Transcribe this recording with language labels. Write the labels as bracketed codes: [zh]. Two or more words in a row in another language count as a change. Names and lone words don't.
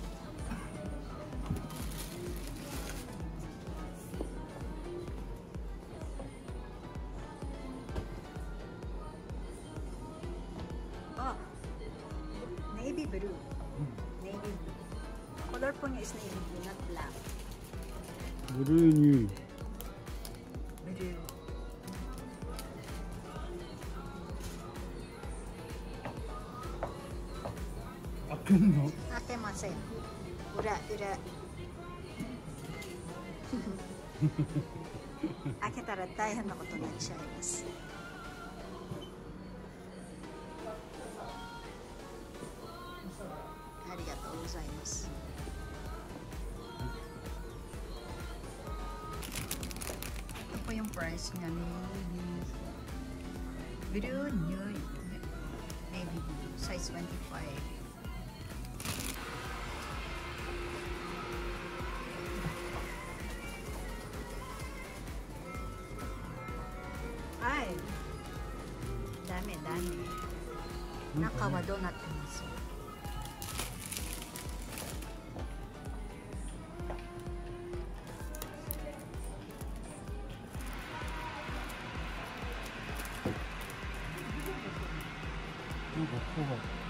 [en] Oh, navy blue. Navy blue. Color [tl] po niya [en] is navy blue, not black. [ja] ブルーに Blue. 開けるの？開けません。裏。開けたら大変なことになっちゃいます。ありがとうございます。 [tl] Ito po yung price niya, [en] navy blue, navy blue, size 25. [tl] Ay, dami. [ja] 中はどうなってます？なんかここが